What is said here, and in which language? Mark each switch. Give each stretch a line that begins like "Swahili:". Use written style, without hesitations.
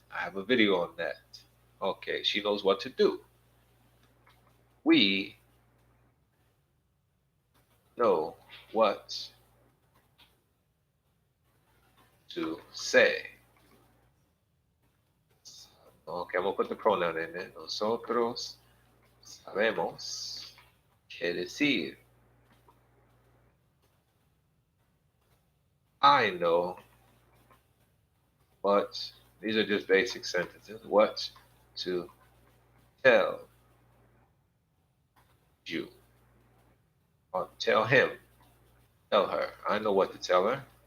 English: I have a video on that. Okay, she knows what to do. We know what to say. Okay, I'm gonna put the pronoun in there.
Spanish: Nosotros sabemos qué decir.
English: I know what, these are just basic sentences, what to tell you. Or tell him, tell her. I know what to tell her.